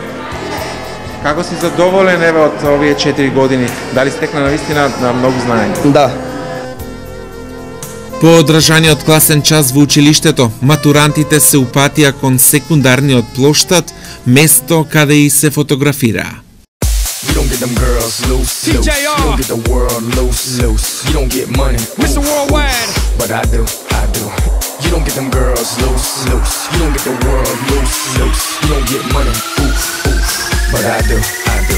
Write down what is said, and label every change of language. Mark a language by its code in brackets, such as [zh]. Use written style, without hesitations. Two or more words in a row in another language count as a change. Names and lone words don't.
[mk] Како си задоволен еве од овие 4 години? Дали стекна навистина на многу знаење? Да. По одржаниот класен час во училиштето, матурантите се упатија кон секундарниот плоштад, место каде и се фотографираа. [en] You don't get them girls loose, loose. You don't get the world loose, loose. You don't get money, Mr. Worldwide, but I do, I do. You don't get them girls loose, loose. You don't get the world loose, loose. You don't get money, oof, oof, but I do, I do.